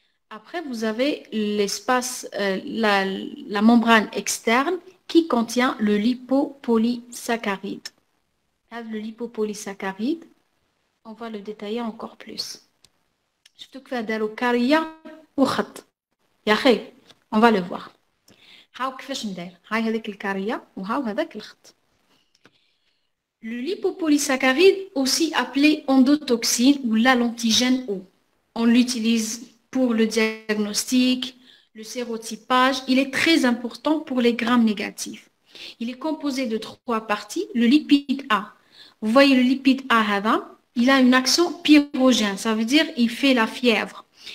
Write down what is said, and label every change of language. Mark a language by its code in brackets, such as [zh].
[fr] Après, vous avez l'espace, la membrane externe qui contient le lipopolysaccharide. Le lipopolysaccharide, on va le détailler encore plus. Je te fais [ar] داروا كارية وخط يا أخي [fr] on va le voir. [ar] هاو كيفاش ندير هاي هذيك الكارية وهاو هذاك الخط. [fr] Le lipopolysaccharide, aussi appelé endotoxine ou l'antigène O, on l'utilise pour le diagnostic, le sérotypage. Il est très important pour les grammes négatifs. Il est composé de 3 parties. Le lipide A, vous voyez le lipide A, il a une action pyrogène, ça veut dire il fait la fièvre.